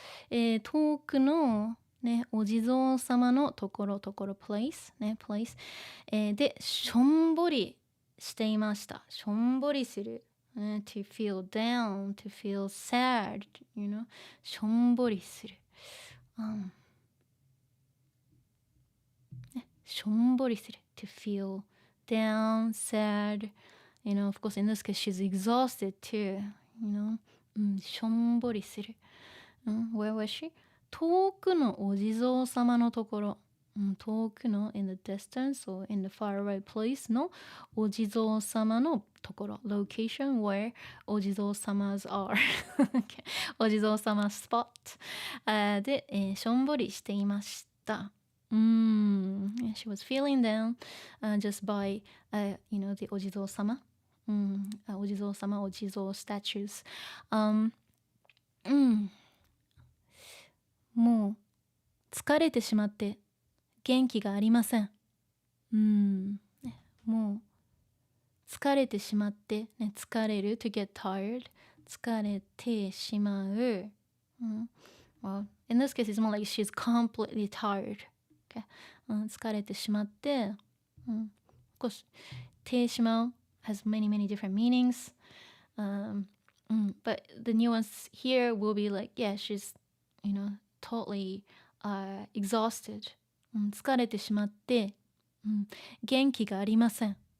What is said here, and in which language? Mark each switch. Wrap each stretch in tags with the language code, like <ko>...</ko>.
<ja>遠くのね、お地蔵様のところ、place ね、place、で、しょんぼりしていました。しょんぼりする。</ja> <en>to feel down, to feel sad,</en> <ja>しょんぼりする。しょんぼりする。</ja> <en>to feel down, sad. Of course, in this case, she's exhausted too.</en> <ja>しょんぼりする。</ja> <en>Where was she?</en> <ja>遠くのお地蔵様のところ。</ja> <en>遠くの in the distance or in the far away place</en> <ja>のお地蔵様のところ。</ja> <en>Location where お地蔵様 are. お地蔵様 spot.</en> <ja>で、しょんぼりしていました。</ja> <en>She was feeling down just by, the お地蔵様。お地蔵様、お地蔵 statues.</en> <ja>もう疲れてしまって元気がありません。もう疲れてしまって、疲れる</ja> <en>to get tired</en> <ja>疲れてしまう。</ja> <en>Well, in this case, it's more like she's completely tired. Okay.</en> <ja>疲れてしまって、</ja> <en>of course, てしまう has many different meanings. But the nuance here will be like, yeah, she's, totally exhausted.</en> <ja>疲れてしまって、元気がありません。</ja>